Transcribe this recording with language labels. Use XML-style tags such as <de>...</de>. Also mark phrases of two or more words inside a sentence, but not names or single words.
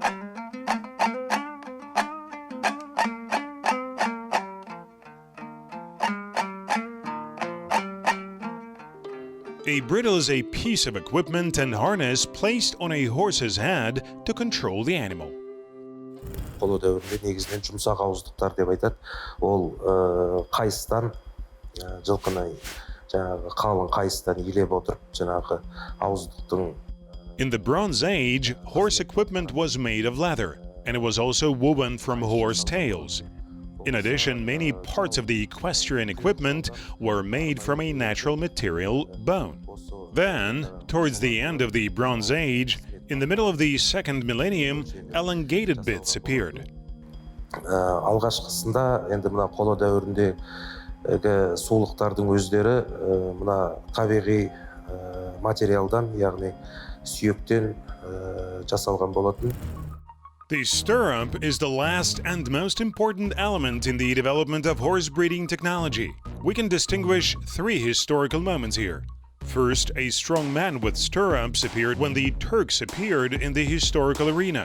<en>A bridle is a piece of equipment and harness placed on a horse's head to control the animal.</en> <kk>Қола дәуірінде негізінен жұмсақ ауыздықтар деп айтады. Ол қайыстан жылқыны жаңағы қалың қайыстан илеп отырып жаңағы ауыздықтың.</kk> <en>In the Bronze Age, horse equipment was made of leather, and it was also woven from horse tails. In addition, many parts of the equestrian equipment were made from a natural material, bone. Then, towards the end of the Bronze Age, in the middle of the second millennium, elongated bits appeared.</en> <kk>Алғашқысында енді мына қола дәуіріндегі сулықтардың өздері мына табиғи материалдан, яғни сүйектен жасалған болатын.</kk> <en>The stirrup is the last and most important element in the development of horse breeding technology. We can distinguish three historical moments here. First, a strong man with stirrups appeared when the Turks appeared in the historical arena.</en>